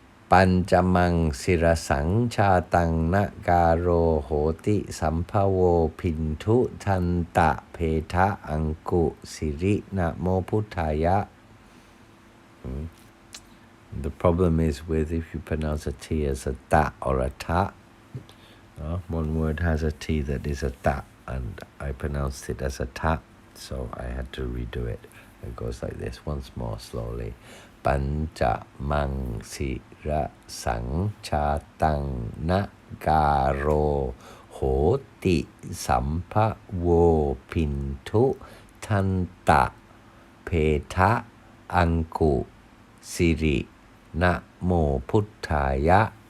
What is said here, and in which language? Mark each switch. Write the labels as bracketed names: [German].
[Pali] ปัญจมังศิรสังชาตังนะกาโรโหติสัมภโวพินทุทันตะเพทะอังกุสิรินะโมพุทธายะ [English] The problem is with if you pronounce a T as a ta or a ta. One word has a T that is a ta, and I pronounced it as a ta, so I had to redo it. It goes like this once more slowly. [Pali] ปัญจมังศิระสังชาตังนะกาโรโหติสัมภโวพินทุทันตะเพทะอังกุสิรินะโมพุทธายะ